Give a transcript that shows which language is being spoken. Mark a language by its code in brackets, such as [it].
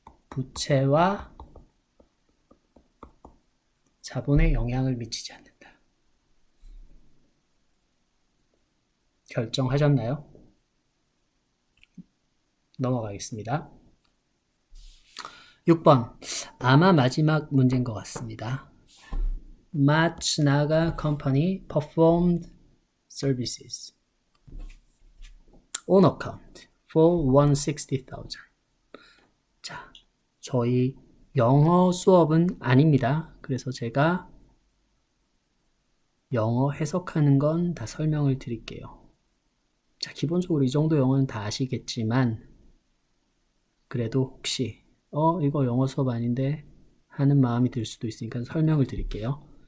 [ko] 부채와 자본에 영향을 미치지 않는다. 결정하셨나요? 넘어가겠습니다. 6번. 아마 마지막 문제인 것 같습니다. [en] Matsunaga Company performed services on account for 160,000. [ko] 자, 저희 영어 수업은 아닙니다. 그래서 제가 영어 해석하는 건 다 설명을 드릴게요. 자, 기본적으로 이 정도 영어는 다 아시겠지만 그래도 혹시 이거 영어 수업 아닌데 하는 마음이 들 수도 있으니까 설명을 드릴게요.